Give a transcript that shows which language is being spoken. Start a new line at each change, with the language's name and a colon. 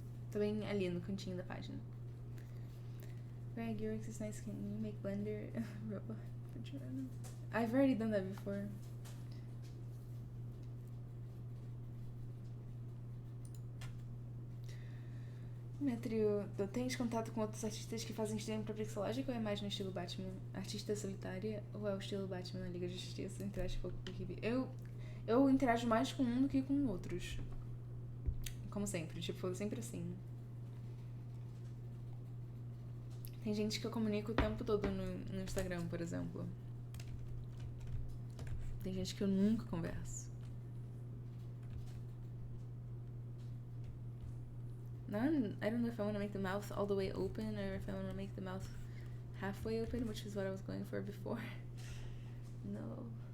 Portuguese: Tô bem ali no cantinho da página.
English: Greg, your work is nice. Can you make Blender robot? I've already done that before.
Portuguese: Metrio, tu tens contato com outros artistas que fazem estilo pra pixelagem, ou é mais no estilo Batman? Artista solitária, ou é o estilo Batman na Liga da Justiça? Interage pouco com a equipe. Eu interajo mais com um do que com outros. Como sempre, tipo, sempre assim. Tem gente que eu comunico o tempo todo no Instagram, por exemplo. Tem gente que eu nunca converso.
English: I don't know if I want to make the mouth all the way open, or if I want to make the mouth halfway open, which is what I was going for before. No.